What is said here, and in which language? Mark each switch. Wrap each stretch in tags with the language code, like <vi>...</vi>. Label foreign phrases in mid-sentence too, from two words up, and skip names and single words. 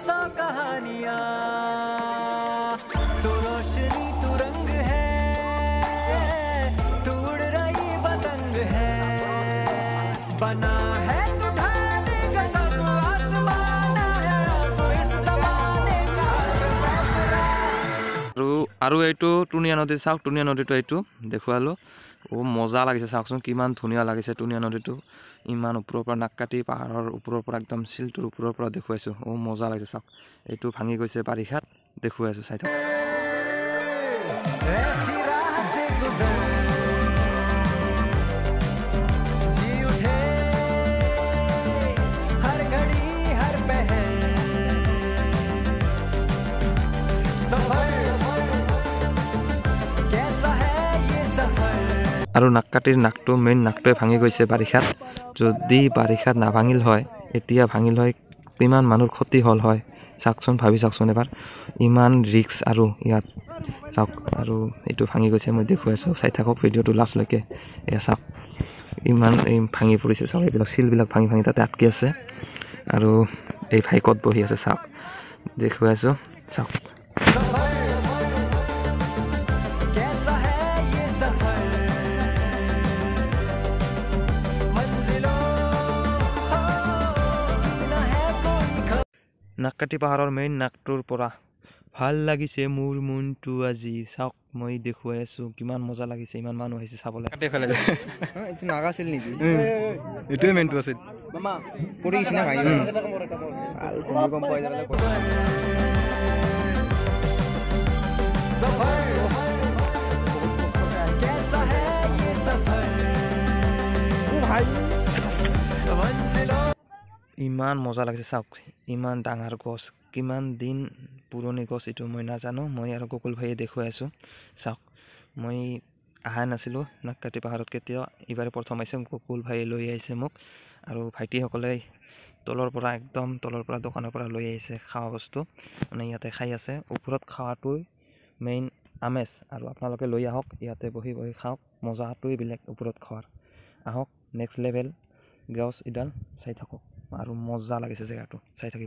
<hi>कहानियां तू रोशनी तू रंग है तू उड़ रही पतंग है बना है तू ढाले का सब आसमान है तू इस ज़माने का</hi> <as>আৰু এইটো টুনিয়া নদী চাওক টুনিয়া নদীটো এইটো দেখুৱালোঁ মজা লাগিছে চাওকচোন কিমান ধুনীয়া লাগিছে টুনিয়া নদীটো ইমান ওপৰৰ পৰা নাককাটি পাহাৰৰ ওপৰৰ পৰা একদম শিলটোৰ ওপৰৰ পৰা দেখুৱাইছোঁ মজা লাগিছে চাওক এইটো ভাঙি গৈছে বাৰিষাত দেখুৱাইছোঁ চাই থাকক</as> <hi>ऐसी राह से गुजर जी उठे हर घड़ी हर पहर सफर कैसा है ये सफर</hi> <as>আৰু নাককাটিৰ নাকটো মেইন নাকটোৱে ভাঙি গৈছে বাৰিষাত যদি বাৰিষাত নাভাঙিল হয় এতিয়া ভাঙিল হয় কিমান মানুহৰ ক্ষতি হ'ল হয় চাওকচোন ভাবি চাওকচোন এবাৰ ইমান ৰিক্স আৰু ইয়াত চাওক আৰু এইটো ভাঙি গৈছে মই দেখুৱাইছোঁ চাই থাকক ভিডিঅ'টো লাষ্টলৈকে এয়া চাওক ইমান ভাঙি পৰিছে চাওক এইবিলাক শিলবিলাক ভাঙি ভাঙি তাতে আটকি আছে আৰু এই ভাই ক'ত বহি আছে চাওক দেখুৱাইছোঁ চাওক</as> <hi>कैसा है ये सफर मंजिलों की न है कोई खबर</hi> <as>নাককাটি পাহাৰৰ মেইন নাকটোৰ পৰা ভাল লাগিছে মোৰ মনটো আজি চাওক মই দেখুৱাই আছোঁ কিমান মজা লাগিছে ইমান মানুহ আহিছে চাবলৈ এইটো নাগাছিল নেকি এইটোৱে মেইনটো আছিল পৰি গৈছে না ভাঙি ভূমিকম্প হৈ যাবলৈ</as> <hi>सफर कैसा है ये सफर मंजिलों</hi> <as>ইমান মজা লাগিছে চাওক ইমান ডাঙৰ গছ কিমান দিন পুৰণি গছ এইটো মই নাজানো মই আৰু গকুল ভাইয়ে দেখুৱাই আছোঁ চাওক মই অহা নাছিলোঁ নাককাটি পাহাৰত কেতিয়াও এইবাৰে প্ৰথম আহিছে গকুল ভাইয়ে লৈ আহিছে মোক আৰু ভাইটিসকলে তলৰ পৰা একদম তলৰ পৰা দোকানৰ পৰা লৈ আহিছে খোৱা বস্তু মানে ইয়াতে খাই আছে ওপৰত খোৱাটোৱে মেইন আমেজ আৰু আপোনালোকে লৈ আহক ইয়াতে বহি বহি খাওক মজাটোৱে বেলেগ ওপৰত খোৱাৰ আহক</as> <en>next level</en> <as>গছ ইডাল চাই থাকক আৰু মজা লাগিছে জেগাটো চাই থাকিব</as>